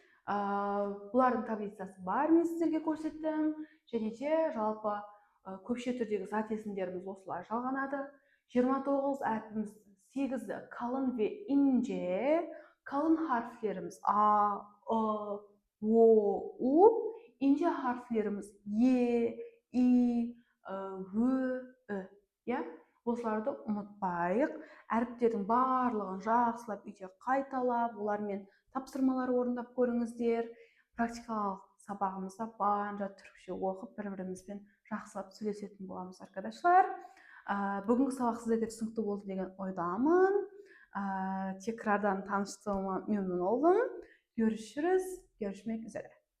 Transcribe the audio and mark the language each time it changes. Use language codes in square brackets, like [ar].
[kk] Бұлардың таблицасы бар, мен сіздерге көрсеттім. Және де жалпы көпше түрдегі зат есімдеріміз осылай жалғанады. 29 әрпіміз 8-ді қалың ve ince, қалың [tr] harflerimiz a, o, u, ince harflerimiz e, i, v, ö. [kk] Осыларды ұмытпайық. Әріптердің барлығын жақсылап үйде қайталап, олармен тапсырмалар орындап көріңіздер. Практикалық сабағымызда барынша түрікше оқып, бір-бірімізбен жақсылап сөйлесетін боламыз, arkadaşlar. Бүгінгі сабақ сіздерге түсінікті болды деген ойдамын. [tr] Tekrardan tanıştığıma memnun oldum. Görüşmek üzere.